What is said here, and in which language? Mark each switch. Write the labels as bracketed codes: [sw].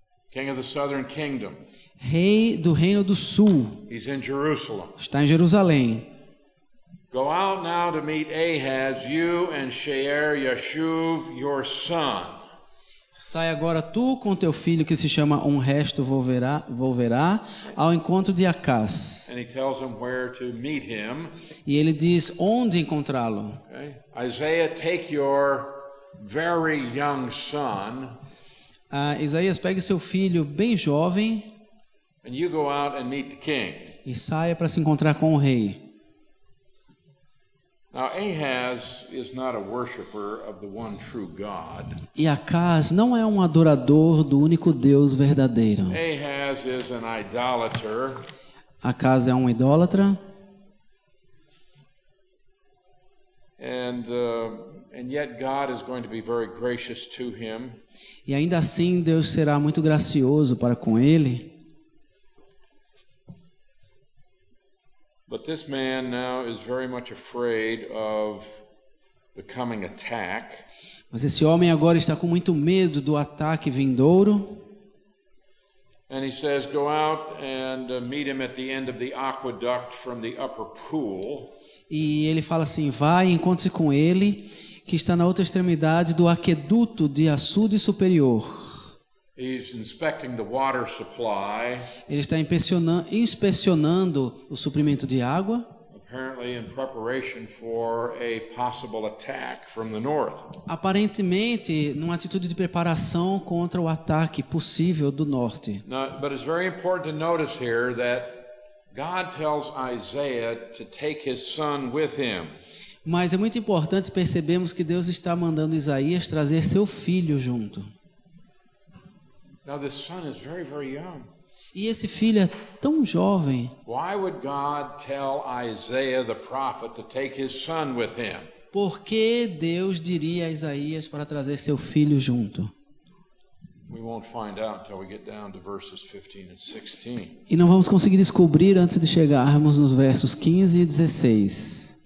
[en] king of the southern kingdom. [pt] rei do reino do sul, [en] He's in Jerusalem. [pt] está em Jerusalém. [en] Go out now to meet Ahaz, you and Shear Yashuv, your son. [pt] Sai agora tu com teu filho, que se chama Um Resto Volverá, ao encontro de Acaz. [en] And he tells him where to meet him. [pt] E ele diz onde encontrá-lo. [en] Okay? Isaiah, take your very young son, [pt] Isaías, pegue seu filho bem jovem [en] and you go out and meet the king. [pt] e saia para se encontrar com o rei. [en] Now, Ahaz is not a worshiper of the one true God. [pt] E Acaz não é um adorador do único Deus verdadeiro. [en] Ahaz is an idolater. [pt] Acas é um idólatra. [en] And yet God is going to be very gracious to him. [pt] E ainda assim Deus será muito gracioso para com ele. [en] But this man now is very much afraid of the coming attack. [pt] Mas esse homem agora está com muito medo do ataque vindouro. [en] And he says, go out and meet him at the end of the aqueduct from the upper pool. [pt] E ele fala assim, vai e encontre-se com ele, que está na outra extremidade do aqueduto de açude superior. [en] He's inspecting the water supply. [pt] Ele está inspecionando o suprimento de água. [en] Apparently in preparation for a possible attack from the north. [pt] Aparentemente, numa atitude de preparação contra o ataque possível do norte. [en] Now, but it's very important to notice here that God tells Isaiah to take his son with him. [pt] Mas é muito importante percebermos que Deus está mandando Isaías trazer seu filho junto. [en] Now this son is very, very young. [pt] E esse filho é tão jovem. [en] Why would God tell Isaiah the prophet to take his son with him? [pt] Por que Deus diria a Isaías para trazer seu filho junto? [en] We won't find out until we get down to verses 15 and 16. [pt] E não vamos conseguir descobrir antes de chegarmos nos versos 15 e 16.